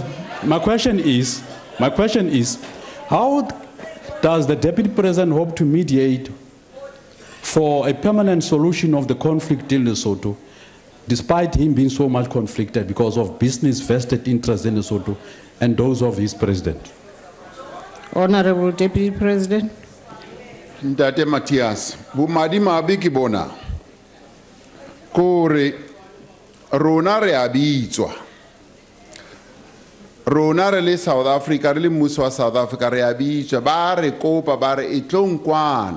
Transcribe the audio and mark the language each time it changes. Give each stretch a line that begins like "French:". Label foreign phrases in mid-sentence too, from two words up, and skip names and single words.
English: My question is, how does the Deputy President hope to mediate for a permanent solution of the conflict in Lesotho, despite him being so much conflicted because of business vested interests in Lesotho and those of his president? Honorable Deputy President.
Southern Sotho: Ntate Matthias, bomadimabe ke bona kore rona re a bitswa. Rona re le South Africa, re le mmuso wa South Africa re a bitswa, ba re kopa ba re e tlo nkwana.